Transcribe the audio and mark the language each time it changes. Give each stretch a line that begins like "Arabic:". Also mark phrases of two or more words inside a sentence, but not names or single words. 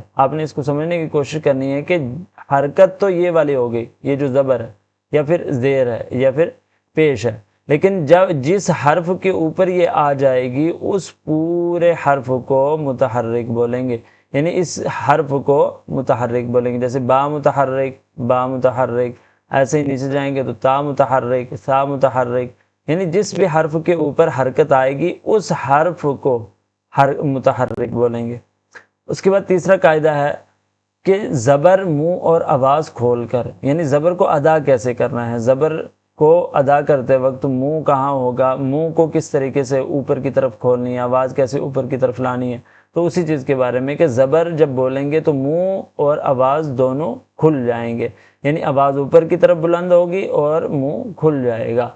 Urdu: آپ نے اس کو سمجھنے کی کوشش کرنی ہے کہ حرکت تو یہ والی ہو گئی، یہ جو زبر ہے یا پھر زیر ہے یا پھر پیش ہے، لیکن جس حرف کے اوپر یہ آ جائے گی اس پورے حرف کو متحرک بولیں گے، یعنی اس حرف کو متحرک بولیں گے۔ جیسے با متحرک، با متحرک، ایسے ہی نیچے جائیں گے تو تا متحرک، سا متحرک، یعنی جس بھی حرف کے اوپر حرکت آئے گی اس حرف کو متحرک بولیں گے۔ اس کے بعد تیسرا قاعدہ ہے کہ زبر منہ اور آواز کھول کر، یعنی زبر کو ادا کیسے کرنا ہے، زبر کو ادا کرتے وقت منہ کہاں ہوگا، منہ کو کس طریقے سے اوپر کی طرف کھولنی ہے، آواز کیسے اوپر کی طرف لانی ہے، تو اسی چیز کے بارے میں کہ زبر جب بولیں گے تو منہ اور آواز دونوں کھل جائیں گے، یعنی آواز اوپر کی طرف بلند ہوگی اور منہ کھل جائے گا۔